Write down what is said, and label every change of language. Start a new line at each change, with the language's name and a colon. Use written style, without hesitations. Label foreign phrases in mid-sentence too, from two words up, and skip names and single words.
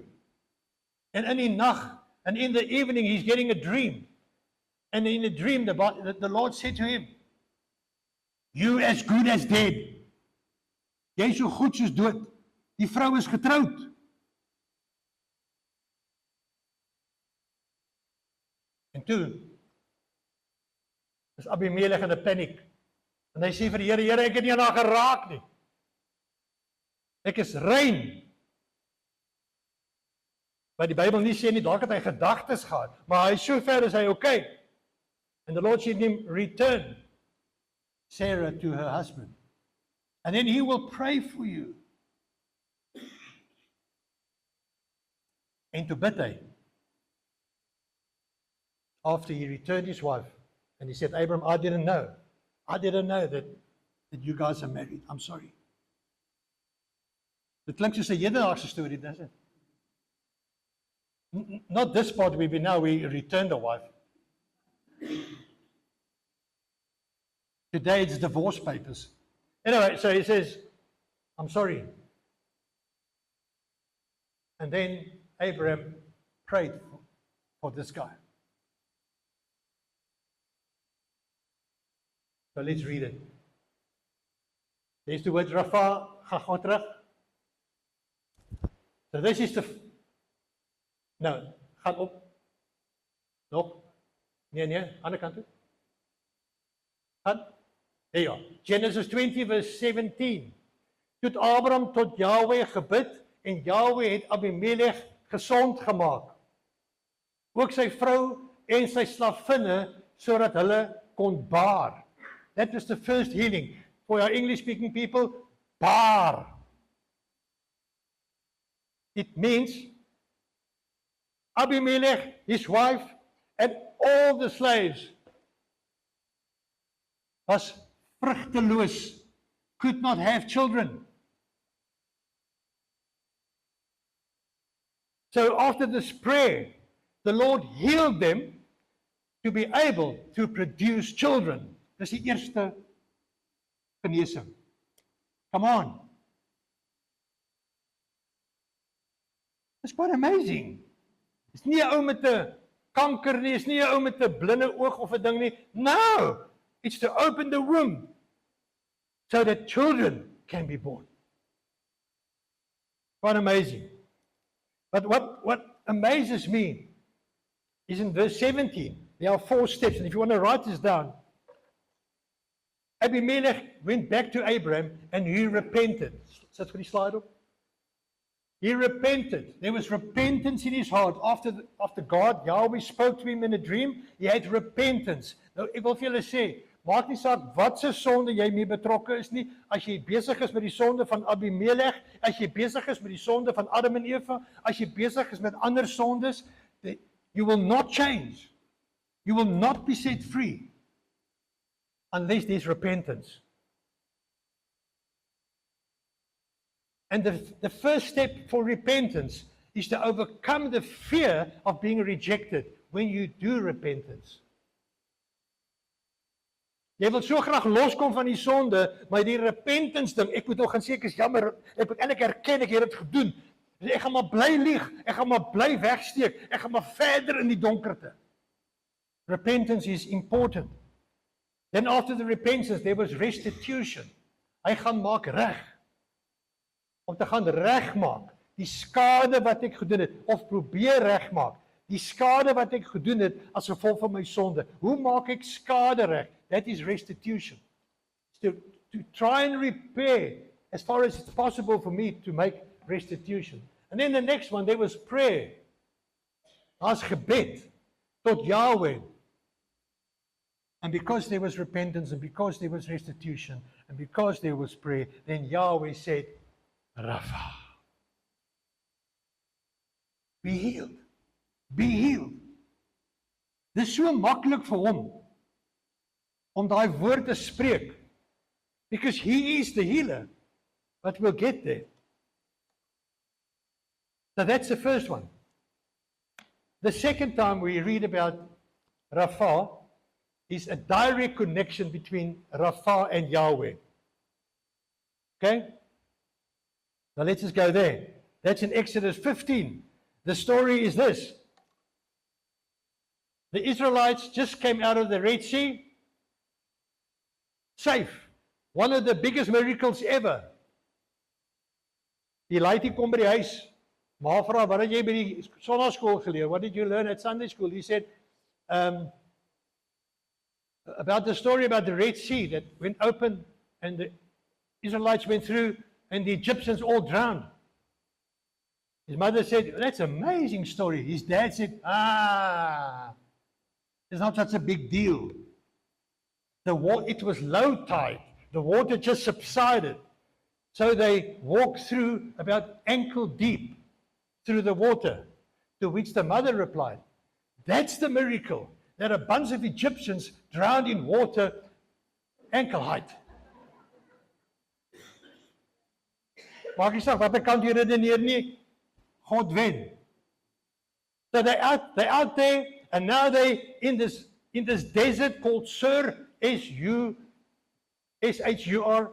Afrikaans: En in die nag,
English: and in the evening he's getting a dream. And in the dream the Lord said to him, "You as good as dead."
Afrikaans: Jy is so goed soos dood. Die vrou is getroud. En toe is Abimelech in 'n paniek. En hy sê vir die Here, Here, ek het nie aan haar geraak nie. Ek is rein. Maar die Bybel nie sê nie, dalk het hy gedagtes gehad, maar hy is so ver is hy okay.
English: And the Lord said to him, return Sarah to her husband. And then he will pray for you.
Afrikaans: En toe bid hy.
English: After he returned his wife, and he said, Abram, I didn't know that you guys are married. I'm sorry.
Afrikaans: Dit klink soos 'n hedendaagse storie,
English: does it? Not this part where we returned the wife. Today it's divorce papers. Anyway, so he says, I'm sorry. And then Abraham prayed for this guy. So let's read it. There's the word Rapha,
Afrikaans: gaan terug.
English: So this is
Afrikaans: nou, gaan op. Nog. Nee, ander kant toe. Gaan.
English: There you are. Genesis 20 verse 17.
Afrikaans: Toe het Abraham tot Yahweh gebid en Yahweh het Abimelech gesond gemaak. Ook sy vrou en sy slavinne sodat hulle kon baar.
English: That was the first healing. For our English speaking people, baar. It means Abimelech, his wife, and all the slaves was vruchteloos, could not have children. So after this prayer, the Lord healed them to be able to produce children.
Afrikaans: Dis die eerste genesing.
English: Come on. It's quite amazing.
Afrikaans: It's nie 'n ou met 'n kanker nie, it's nie 'n ou met 'n blinde oog of 'n ding nie.
English: No, it's to open the womb so that children can be born. Quite amazing. But what amazes me is in verse 17, there are 4 steps, and if you want to write this down, Abimelech went back to Abraham and he repented.
Afrikaans: Sit vir die slide op.
English: He repented. There was repentance in his heart. After God, Yahweh spoke to him in a dream, he had repentance.
Afrikaans: Nou, ek wil vir julle sê, maak nie saak wat se sonde jy mee betrokke is nie, as jy besig is met die sonde van Abimelech, as jy besig is met die sonde van Adam en Eva, as jy besig is met ander sondes,
English: you will not change. You will not be set free unless there's repentance. And the first step for repentance is to overcome the fear of being rejected when you do repentance.
Afrikaans: Jy wil so graag loskom van die sonde, maar die repentance ding, ek moet nog gaan sê ek is jammer, ek moet eintlik erken ek het dit gedoen. Ek gaan maar bly lieg, ek gaan maar bly wegsteek, ek gaan maar verder in die donkerte.
English: Repentance is important. Then after the repentance, there was restitution.
Afrikaans: Hy gaan maak reg. Om te gaan regmaak die skade wat ek gedoen het, of probeer regmaak die skade wat ek gedoen het as gevolg van my sonde. Hoe maak ek skade reg?
English: That is restitution. To try and repair as far as it's possible for me to make restitution. And then the next one, there was prayer.
Afrikaans: As gebed tot Yahweh.
English: And because there was repentance, and because there was restitution, and because there was prayer, then Yahweh said, Rapha, be healed. Be healed.
Afrikaans: Dis so maklik vir hom om daai woord te spreek,
English: because he is the healer. But we'll get there. So that's the first one. The second time we read about Rapha is a direct connection between Rapha and Yahweh. Okay? Now let's just go there. That's in Exodus 15. The story is this. The Israelites just came out of the Red Sea, safe. One of the biggest miracles ever.
Afrikaans: Die laaitjie kom by die huis. Ma vra, wat het jy by die sonnaskool geleer?
English: What did you learn at Sunday school? He said, about the story about the Red Sea that went open and the Israelites went through and the Egyptians all drowned. His mother said, that's an amazing story. His dad said, it's not such a big deal. It was low tide. The water just subsided. So they walked through about ankle deep through the water, to which the mother replied, that's the miracle, that a bunch of Egyptians drowned in water ankle height.
Afrikaans: Maak nie saak, wat kant jy redeneer nie, God wen.
English: So they're out there, and now they in this desert called Sur, S-H-U-R.